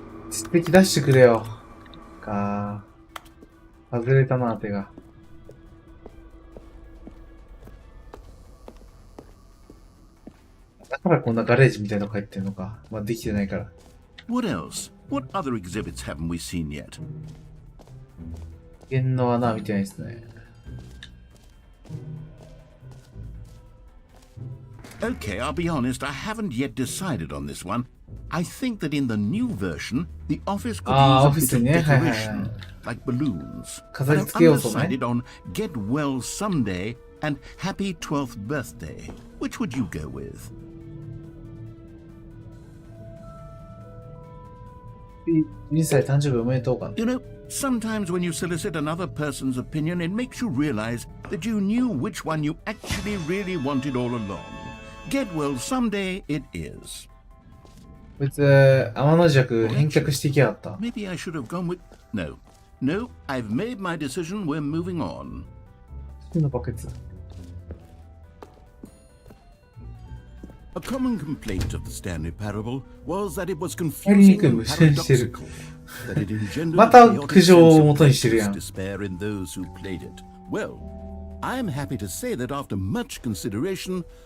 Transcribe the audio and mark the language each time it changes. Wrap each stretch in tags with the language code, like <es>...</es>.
<ja>実績出してくれよ。外れたな、手が。だからこんなガレージみたいなの入ってんのか。まあ、できてないから。</ja> <en>What else? What other exhibits haven't we seen yet?</en> <ja>弦の穴見てないですね。</ja> <en>Okay, I'll be honest, I haven't yet decided on this one. I think that in the new version, the office could use a bit of decoration, like balloons. But I'm undecided on Get Well Someday and Happy 12th Birthday. Which would you go with? You know, sometimes when you solicit another person's opinion, it makes you realize that you knew which one you actually really wanted all along. Get Well Someday it is.</en> <ja>こいつ、天の弱返却していきやがった。</ja> <en>Maybe I should have gone with... No. No, I've made my decision. We're moving on.</en> <ja>のバケツ。</ja> <en>A common complaint of the Stanley Parable was that it was confusing and paradoxical, that it engendered chaotic despair in those who played it. Well, I'm happy to say that after much consideration,</en>